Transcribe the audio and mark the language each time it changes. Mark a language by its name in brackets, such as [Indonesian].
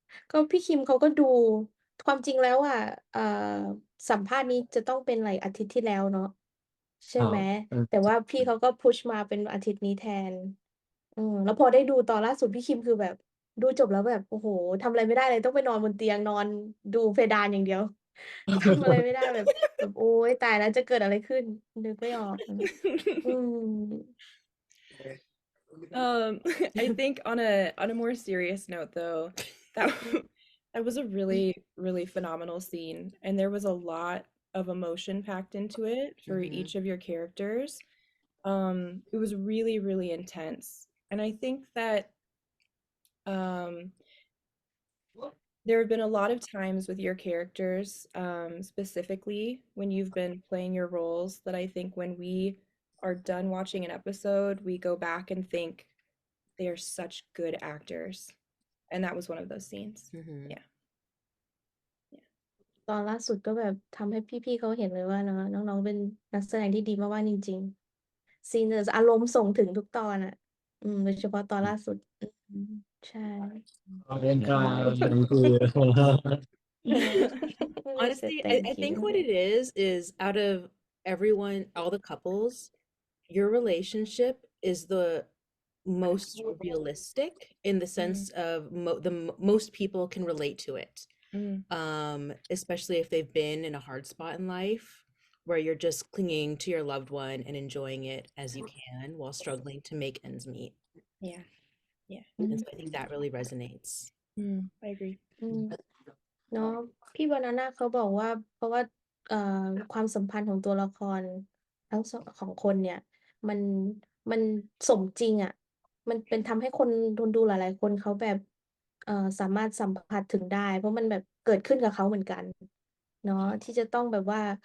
[Thai] ก็พี่คิมเขาก็ดูความจริงแล้วอ่ะเอ่อสัมภาษณ์นี้จะต้องเป็นอะไรอาทิตย์ที่แล้วเนาะใช่ไหมแต่ว่าพี่เขาก็พุชมาเป็นอาทิตย์นี้แทนแล้วพอได้ดูตอนล่าสุดพี่คิมคือแบบดูจบแล้วแบบโอ้โหทำอะไรไม่ได้เลยต้องไปนอนบนเตียงนอนดูเพดานอย่างเดียวทำอะไรไม่ได้แบบโอ๊ยตายแล้วจะเกิดอะไรขึ้นนึกไม่ออกอืม [English] I think on a more serious note though, that that was a really, really phenomenal scene, and there was a lot of emotion packed into it for Mhm. each of your characters. It was really, really intense. And I think that um there have been a lot of times with your characters, specifically when you've been playing your roles, that I think when we are done watching an episode, we go back and think they are such good actors. And that was one of those scenes. Mhm. Yeah. [Thai] ตอนล่าสุดก็แบบทำให้พี่ๆเขาเห็นเลยว่าเนาะน้องๆเป็นนักแสดงที่ดีมากๆจริงๆซีนอารมณ์ส่งถึงทุกตอนอะโดยเฉพาะตอนล่าสุดใช่ เป็นกลาง นั่นคือ [English] I said Honestly, I thank think you what it is out of everyone, all the couples, your relationship is the most realistic in the sense of most people can relate to it. Especially if they've been in a hard spot in life where you're just clinging to your loved one and enjoying it as you can while struggling to make ends meet. Yeah. Yeah. And so I think that really resonates. I agree. [Thai] เนาะพี่บานาน่าเขาบอกว่าเพราะว่าความสัมพันธ์ของตัวละครทั้งของคนเนี่ยมันมันสมจริงอ่ะมันเป็นทำให้คนดูหลายๆคนเขาแบบสามารถสัมผัสถึงได้เพราะมันแบบเกิดขึ้นกับเขาเหมือนกันเนาะที่จะต้องแบบว่า